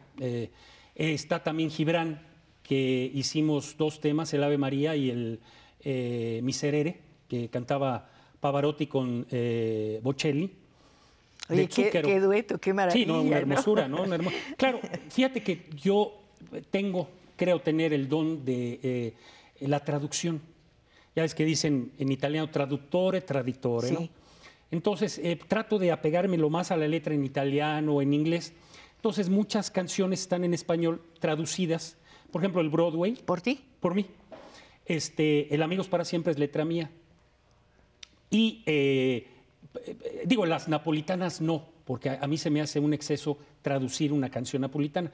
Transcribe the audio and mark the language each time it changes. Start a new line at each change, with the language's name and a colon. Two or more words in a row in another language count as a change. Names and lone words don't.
Spanish: Está también Gibran, que hicimos 2 temas, el Ave María y el Miserere, que cantaba Pavarotti con Bocelli. Oye, de Zucchero. qué dueto, qué maravilla. Sí, no, una hermosura, ¿no? Claro, fíjate que yo creo tener el don de la traducción. Ya ves que dicen en italiano
Italian: traduttore, traditore,
Spanish: ¿no? Sí. Entonces, trato de apegarme lo más a la letra en italiano o en inglés. Entonces, muchas canciones están en español traducidas. Por ejemplo, el Broadway. ¿Por ti? Por mí. El Amigos para Siempre es letra mía. Y, digo, las napolitanas no, porque a mí se me hace un exceso traducir una canción napolitana.